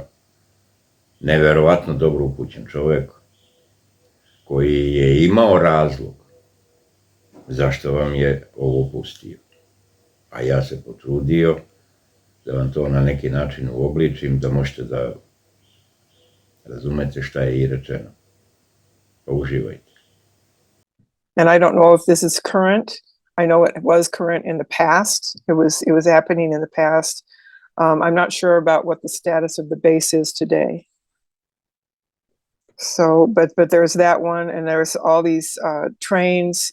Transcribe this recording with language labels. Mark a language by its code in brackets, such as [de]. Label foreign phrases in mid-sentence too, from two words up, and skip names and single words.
[sr] Neverovatno dobro upućen čovjek koji je imao razlog zašto vam je ovo pustio. A ja se potrudio da vam to na neki način uobličim, da možete da razumete šta je i rečeno. Pa uživajte. [en] And I don't know if this is current. I know it was current in the past. It was happening in the past. I'm not sure about what the status of the base is today. So, but there's that one, and there's all these trains.